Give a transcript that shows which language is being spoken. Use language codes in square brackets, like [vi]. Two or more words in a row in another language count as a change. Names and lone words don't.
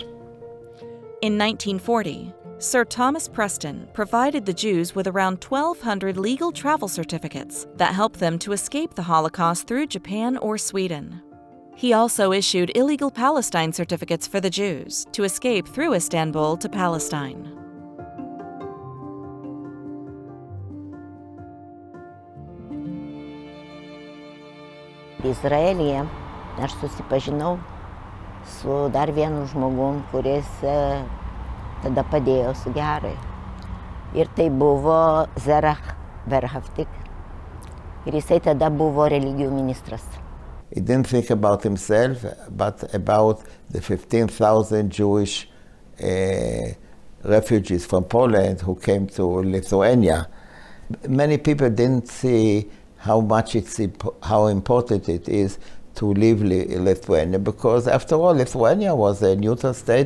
[en] In 1940, Sir Thomas Preston provided the Jews with around 1,200 legal travel certificates that helped them to escape the Holocaust through Japan or Sweden. He also issued illegal Palestine certificates for the Jews to escape through Istanbul to Palestine. [lt] Izraelyje aš susipažinau su dar vienu žmogum, kuris tada padėjo Sugiharai. Ir tai buvo Zerach Verhaftik. Ir jisai tada buvo religijų ministras. [en] He didn't think about himself, but about the 15,000 Jewish refugees from Poland who came to Lithuania. Many people didn't see how important it is to leave Lithuania, because after all, Lithuania was a neutral state.